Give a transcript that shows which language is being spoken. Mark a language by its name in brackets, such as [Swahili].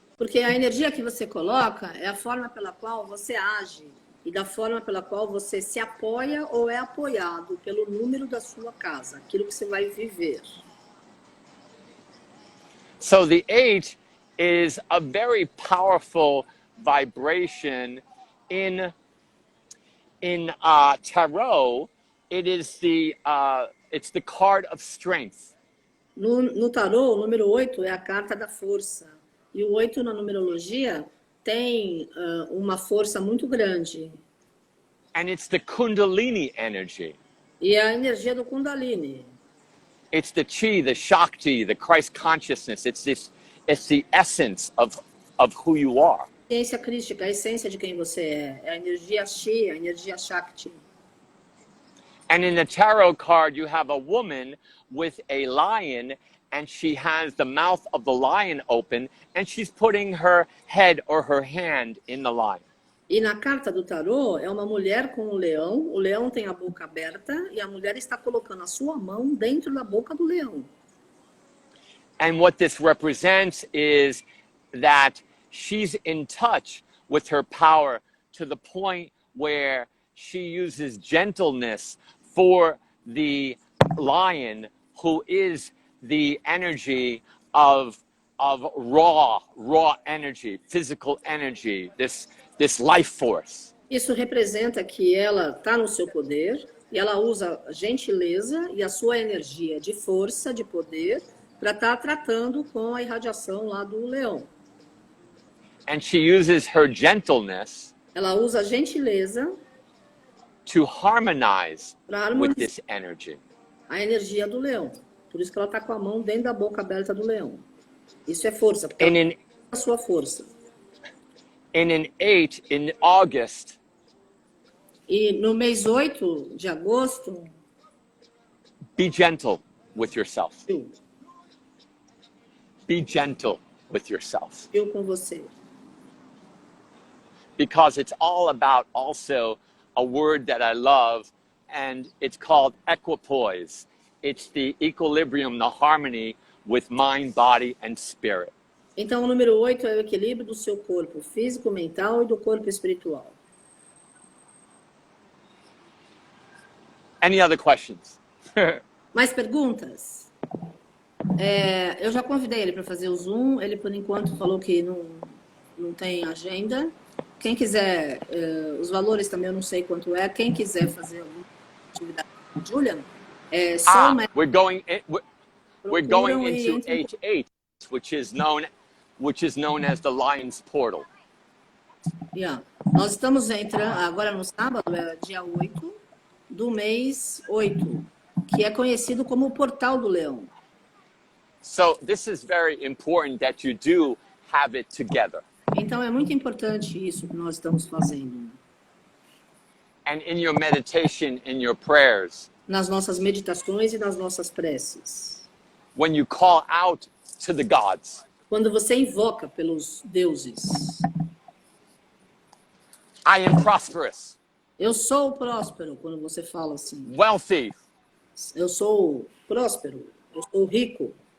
[Portuguese] Porque a energia que você coloca é a forma pela qual você age e da forma pela qual você se apoia ou é apoiado pelo número da sua casa, aquilo que você vai viver. [English] So the 8 is a very powerful vibration in tarot. It is it's the card of strength. [Portuguese] No tarô, o número 8 é a carta da força. E o 8 na numerologia tem uma força muito grande. [English] And it's the Kundalini energy. [Portuguese] E é a energia do Kundalini. [English] It's the Chi, the Shakti, the Christ consciousness. It's the essence of who you are. [Portuguese] A essência crística, a essência de quem você é. É a energia Chi, a energia Shakti. [English] And in the tarot card, you have a woman with a lion, and she has the mouth of the lion open, and she's putting her head or her hand in the lion. [Portuguese] E na carta do tarô, é uma mulher com o leão tem a boca aberta, e a mulher está colocando a sua mão dentro da boca do leão. [English] And what this represents is that she's in touch with her power to the point where she uses gentleness for the lion, who is the energy of raw energy, physical energy, this life force. [Portuguese] Isso representa que ela está no seu poder e ela usa a gentileza e a sua energia de força, de poder, para estar tratando com a irradiação lá do leão. [English] And she uses her gentleness [Portuguese] Ela usa a gentileza [English] to harmonize [Portuguese] para [English] with [Portuguese] harmonizar [English] this energy. [Portuguese] a energia do leão. Por isso que ela está com a mão dentro da boca aberta do leão. Isso é força, porque ela tem a sua força. [English] In an 8 in August, [Portuguese] E no mês 8 de agosto, [English] be gentle with yourself. Be gentle with yourself. [Portuguese] eu com você. [English] Because it's all about also a word that I love, and it's called equipoise. It's the equilibrium, the harmony with mind, body, and spirit. [Portuguese] Então, o número 8 é o equilíbrio do seu corpo físico, mental e do corpo espiritual. [English] Any other questions? [Portuguese] Mais perguntas? Eu já convidei ele para fazer o Zoom. Ele, por enquanto, falou que não tem agenda. Quem quiser, os valores também eu não sei quanto é. Quem quiser fazer alguma atividade com o Julian, só [English] we're going into 8-8, which is known as the Lion's Portal. Yeah. [Portuguese] Nós estamos entrando agora no sábado, dia 8 do mês 8, que é conhecido como o Portal do Leão. [English] So this is very important that you do have it together. [Portuguese] Então é muito importante isso que nós estamos fazendo. [English] And in your meditation, in your prayers, [Portuguese] nas nossas meditações e nas nossas preces. [English] when you call out to the gods, [Portuguese] Quando você invoca pelos deuses. [English] I am prosperous. [Portuguese] Eu sou próspero, quando você fala assim. [English] Wealthy. [Portuguese] Eu sou próspero, eu sou rico.